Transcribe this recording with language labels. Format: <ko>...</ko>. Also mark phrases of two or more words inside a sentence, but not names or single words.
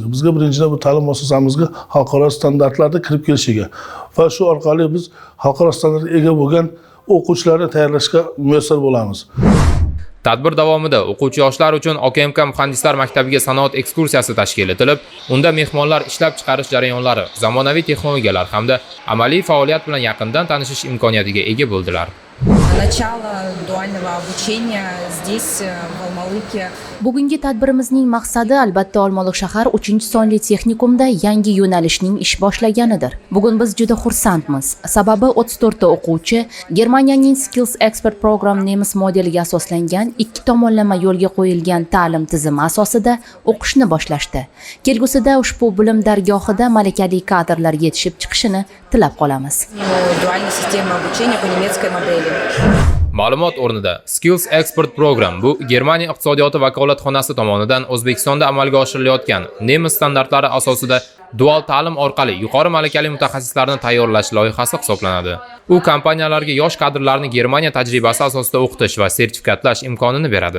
<uz>Bizga birinchidan bu ta'lim muassasamizga xalqaro standartlarda kirib kelishiga va shu orqali biz xalqaro standartga ega bo'lgan o'quvchilarni tayyorlashga muyassar bo'lamiz. Tadbir davomida o'quvchi yoshlar uchun OKMK muhandislar maktabiga sanoat ekskursiyasi tashkil etilib, unda mehmonlar ishlab chiqarish jarayonlari, zamonaviy texnologiyalar hamda amaliy faoliyat bilan yaqindan tanishish imkoniyatiga ega bo'ldilar.</uz> <ru>Начало дуального обучения здесь, в Olmaliqе.</ru> <uz>Bugungi tadbirimizning maqsadi albatta Olmaliq shahar 3-sonli texnikumda yangi yo'nalishning ish boshlaganidir. Bugun biz juda xursandmiz. Sababi 34 ta o'quvchi Germaniyaning Skills Expert Program nemis modeliga asoslangan ikki tomonlama yo'lga qo'yilgan ta'lim tizimi asosida o'qishni boshlashdi. Kelgusida ushbu bilim dargohida malakali kadrlar yetishib chiqishini tilab qolamiz.</uz> <ru>Дуальная система обучения по немецкой модели.</ru> <uz>Ma'lumot o'rnida Skills Expert Program bu Germaniya iqtisodiyoti vakolatxonasi tomonidan O'zbekistonda amalga oshirilayotgan nemis standartlari asosida dual ta'lim orqali yuqori malakali mutaxassislarni tayyorlash loyihasi hisoblanadi. U kompaniyalarga yosh kadrlarni Germaniya tajribasi asosida o'qitish va sertifikatlash imkonini beradi.</uz>